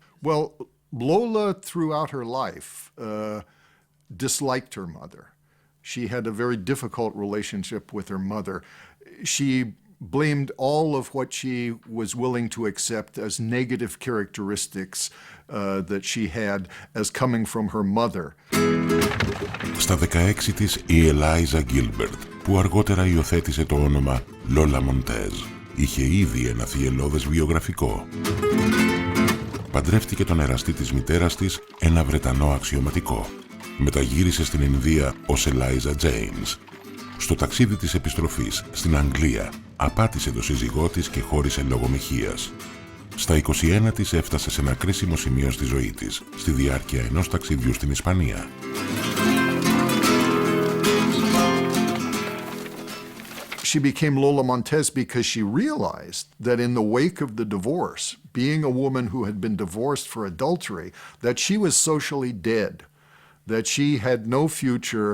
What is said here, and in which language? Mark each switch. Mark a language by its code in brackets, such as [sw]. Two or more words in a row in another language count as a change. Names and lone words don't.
[en] Well, Lola, throughout her life, disliked her mother. She had a very difficult relationship with her mother. She blamed all of what she was willing to accept as negative characteristics that she had as coming from her mother. [el] Στα 16 της η Eliza Gilbert, που αργότερα υιοθέτησε το όνομα Lola Montez, είχε ήδη ένα θυελλώδες βιογραφικό. Παντρεύτηκε τον εραστή της μητέρας της, ένα Βρετανό αξιωματικό. Μεταγύρισε στην Ινδία ως Eliza James. Στο ταξίδι της επιστροφής στην Αγγλία, απάτησε το σύζυγό της και χώρισε λόγω μοιχείας. Στα 21 της έφτασε σε ένα κρίσιμο σημείο στη ζωή της, στη διάρκεια ενός ταξιδιού στην Ισπανία. [en] She became Lola Montez because she realized that in the wake of the divorce, being a woman who had been divorced for adultery, that she was socially dead, that she had no future.